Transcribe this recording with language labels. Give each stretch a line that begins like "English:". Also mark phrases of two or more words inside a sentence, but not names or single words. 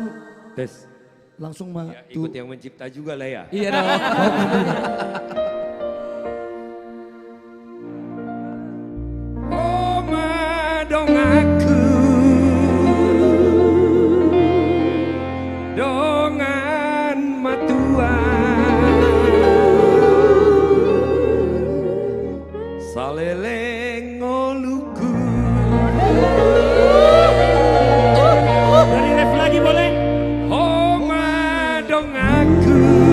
Indonesian: Tes. langsung mah Ya, ikut yang mencipta juga lah ya. Iya dong.
Batak Toba: Oh madong aku, dongan matua, saleleng ngoluku.
Indonesian: Dari ref lagi boleh?
Batak Toba: oh madong aku,